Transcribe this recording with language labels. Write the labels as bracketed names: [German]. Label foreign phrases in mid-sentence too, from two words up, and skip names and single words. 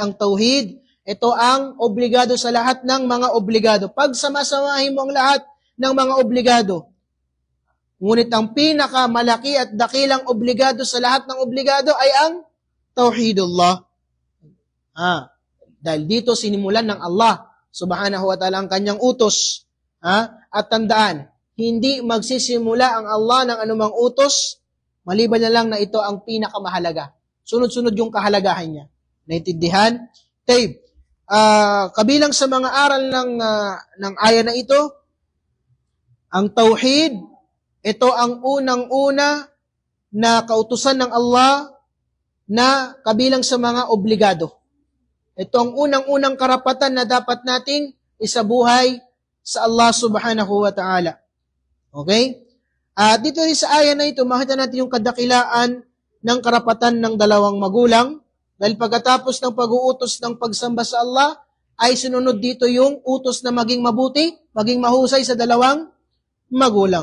[Filipino] Ang tauhid, ito ang obligado sa lahat ng mga obligado. Pag samasamahin mo ang lahat ng mga obligado, ngunit ang pinakamalaki at dakilang obligado sa lahat ng obligado ay ang tauhidullah. Dahil dito sinimulan ng Allah [Arabic] سبحانه وتعالى [Filipino] ang kanyang utos. At tandaan, hindi magsisimula ang Allah ng anumang utos, maliban na lang na ito ang pinakamahalaga. Sunod-sunod yung kahalagahan niya. Naintindihan? Tape. Kabilang sa mga aral ng aya na ito, ang tauhid, ito ang unang-una na kautusan ng Allah na kabilang sa mga obligado. Ito ang unang-unang karapatan na dapat nating isabuhay sa Allah [Arabic] سبحانه وتعالى. [Filipino] Okay? Dito rin sa aya na ito, makita natin yung kadakilaan ng karapatan ng dalawang magulang. Dahil pagkatapos ng pag-uutos ng pagsamba sa Allah, ay sununod dito yung utos na maging mabuti, maging mahusay sa dalawang magulang.